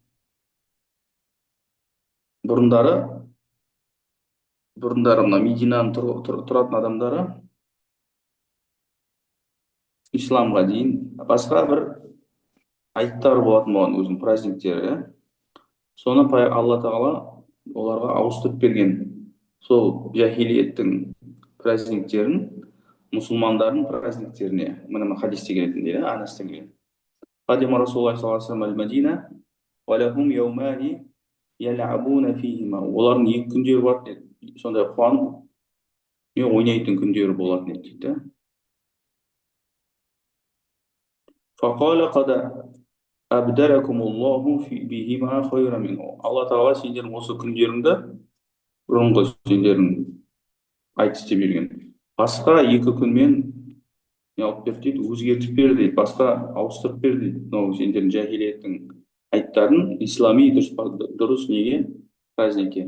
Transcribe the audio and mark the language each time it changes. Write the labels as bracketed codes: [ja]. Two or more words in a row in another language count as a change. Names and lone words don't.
[kk] Бұрындары мына Мединаның тұратын адамдары исламға дейін басқа бір айттар болатын болған өзінің праздниктері. Соны Алла Тағала оларға ауыстырып берген. Сол жахилиеттің праздниктерін мұсылмандардың праздниктеріне. Мына хадисте келетін дейді, Анастан келген. [ar] قدم رسول الله صلى الله عليه وسلم المدينة ولهم يومان يلعبون فيهما. [kk] Олардың екі күндері бар дейді. Сондай қуанып, ойнайтын күндері болатын еді дейді. [ar] فقال قد أبدلكم الله بهما خيرا منه. [kk] Алла Тағала сендердің осы күндеріңді бұрынғы сендердің айт істеп берген басқа екі күнмен не алып бер дейді, өзгертіп бер дейді, басқа ауыстырып бер дейді. Мынау сендердің жахилияттың айттарын ислами дұрыс неге праздникке.